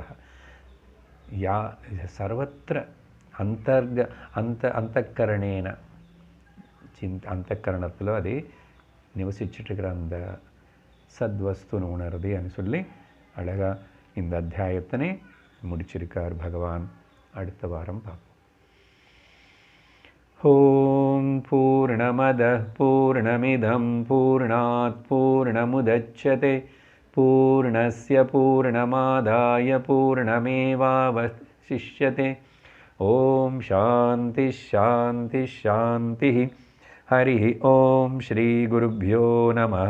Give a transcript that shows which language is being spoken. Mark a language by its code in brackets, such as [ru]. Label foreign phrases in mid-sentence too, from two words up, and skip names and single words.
[sa] या सर्वत्र अन्तःकरणेन [ta] அந்தக்கரணத்தில் அது நிவசிச்சுட்டுருக்கிற அந்த சத்வஸ்துன்னு உணருதுன்னு சொல்லி அழகாக இந்த அத்தியாயத்தினை முடிச்சிருக்கார் பகவான். அடுத்த வாரம் பார்ப்போம். [sa] ओं पूर्णमदः पूर्णमिदं पूर्णात् पूर्णमुदच्यते पूर्णस्य पूर्णमादाय पूर्णमेवावशिष्यते. ओं शान्तिः शान्तिः शान्तिः. हरि ओं श्री गुरुभ्यो नमः.